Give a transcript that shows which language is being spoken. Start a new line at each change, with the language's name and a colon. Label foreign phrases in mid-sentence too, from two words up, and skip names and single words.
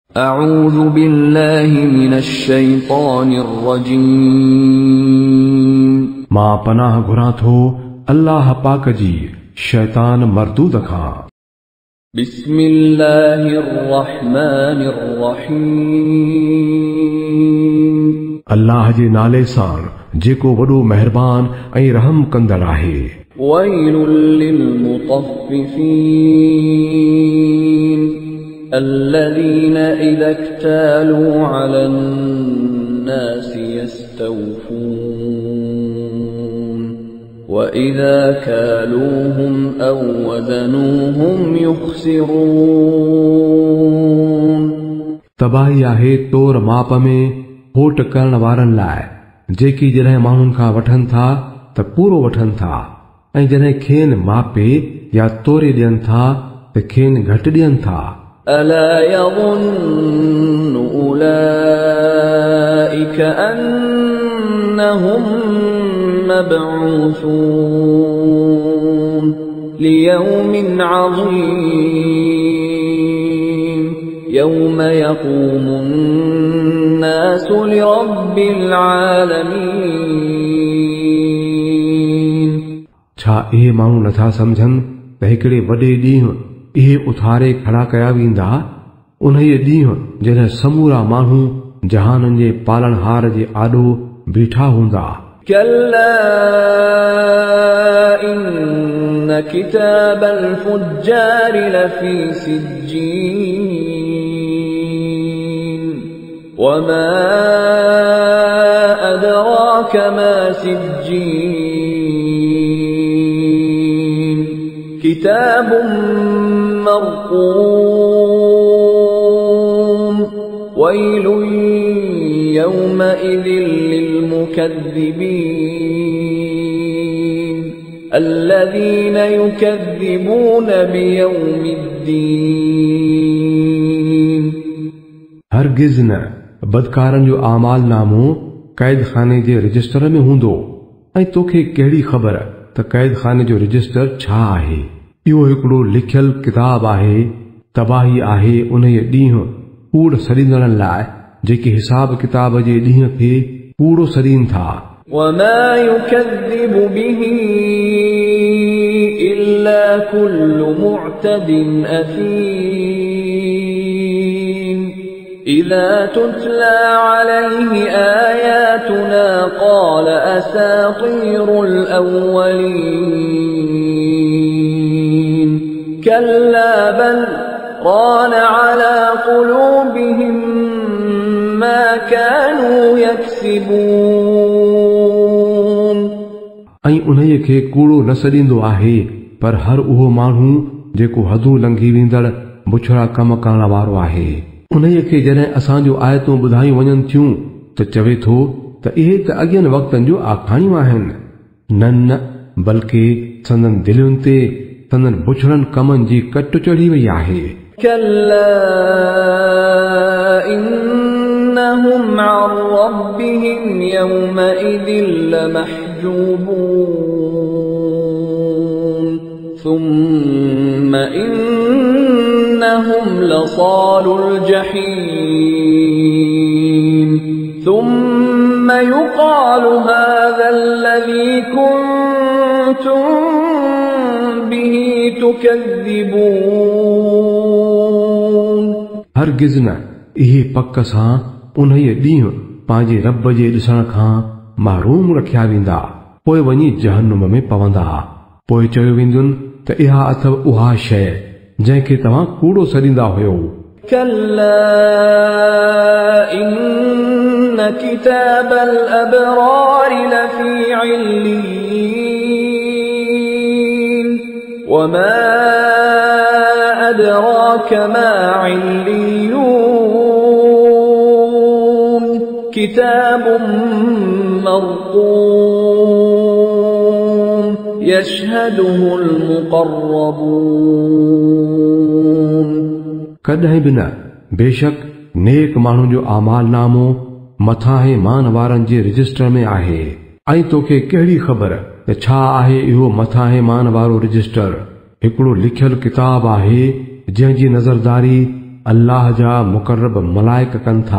Arabic: أعوذ بالله من الشيطان الرجيم
Sindhi: मां पनाह घुरां थो अल्लाह पाक जी शैतान मरदूद खां।
Arabic: بسم الله الرحمن الرحيم
Sindhi: अल्लाह जे नाले सां जेको वॾो मेहरबान ऐं रहम कंदड़ आहे।
Arabic: ويل للمطففين الذين إذا اكتالوا على الناس يستوفون وإذا كالوهم أو وزنوهم يخسرون
Sindhi: तबाही आहे तोर माप में होट करण वारनि लाइ जेकी जॾहिं माण्हुनि खां वठनि था त पूरो वठनि था ऐं जॾहिं खेनि मापे या तोरे ॾियनि था त खेनि घटि ॾियनि था।
Arabic: ألا يظن أولئك أنهم مبعوثون ليوم عظيم يوم يقوم الناس لرب العالمين
Sindhi: छा इहे माण्हू नथा सम्झनि त हिकिड़े वॾे ॾींहुं इहे उथारे खड़ा कया वेंदा, उन ॾींहुं जॾहिं समूरा माण्हू जहाननि जे पालनहार जे आॾो बीठा हूंदा।
Arabic: كلا إن كتاب الفجار لفي سجين وما أدراك ما سجين كتاب مرقوم ويل يومئذ للمكذبين الذين يكذبون بيوم الدين
Sindhi: हरगिज़ न बदकारनि जो आमाल नामो क़ैद खाने जे रजिस्टर में हूंदो ऐं तोखे कहिड़ी ख़बर त क़ैद खाने जो रजिस्टर छा आहे। इहो हिकिड़ो लिखियल किताब आहे। तबाही आहे उन ॾींहुं कूड़ सरींदड़नि लाइ जेके हिसाब किताब जे ॾींहं खे कूड़ो सरीन था।
Arabic: وما يكذب به إلا كل معتد أثيم إذا تتلى عليه آياتنا قال أساطير الأولين كلا بل ران على قلوبهم ما كانوا يكسبون
Sindhi: ऐं उन्हीअ खे कूड़ो न सॾींदो आहे, पर हर उहो माण्हू जेको हदूं लंघी वेंदड़ बुछड़ा कम करण वारो आहे। उन्हीअ खे जॾहिं असांजो आयतूं ॿुधायूं वञनि थियूं त चवे थो त इहे त अॻियनि वक़्तनि जो आखाणियूं आहिनि। न न बल्कि संदन दिलियुनि ते संदन बुछड़नि कमनि जी कट चढ़ी वई आहे।
Arabic: كلا إنهم عن ربهم يومئذ لمحجوبون ثم إنهم لصال الجحيم ثم يقال هذا الذي كنتم به تكذبون
Sindhi: हरगिज़ न इहे पक सां उन्हीअ ॾींहुं पंहिंजे रब जे ॾिसण खां महरूम रखिया वेंदा, पोइ वञी जहन्नुम में पवंदा। पोइ चयो वेंदुनि त इहा अथव उहा शइ जंहिंखे तव्हां कूड़ो सॾींदा हुयो।
Arabic: كلا إن كتاب الأبرار لفي عليين وما أدراك ما عليون كتاب مرقوم يشهده المقربون
Sindhi: कॾहिं बि न बेशक नेक माण्हुनि जो आमाल नामो मथां मान वारनि जे रजिस्टर में आहे। ऐं तोखे कहिड़ी ख़बर त छा आहे इहो मथां मान वारो रजिस्टर। हिकिड़ो लिखियल किताब आहे जंहिंजी नज़रदारी अल्लाह जा मुकर्रब मलाइक कनि था।